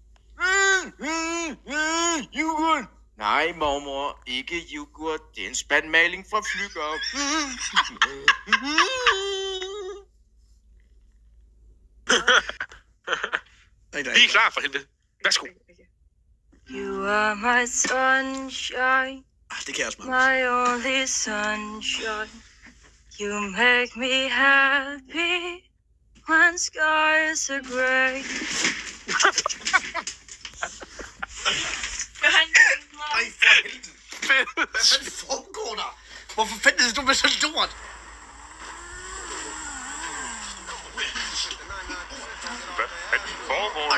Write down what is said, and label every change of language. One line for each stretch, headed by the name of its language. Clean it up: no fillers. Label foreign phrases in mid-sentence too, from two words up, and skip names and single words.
Danish: Yoghurt. Nej, mormor. Ikke yoghurt. Det er en spand maling fra Flygger. Vi er klar for helvede. Værsgo.
English: You are my sunshine,
Danish: Det kan jeg også
English: my only sunshine. You make me happy when skies are gray.
Danish: Ej, for helvede. Hvad fanden foregår der? Hvorfor fanden er du med så lort? Hvad foregår?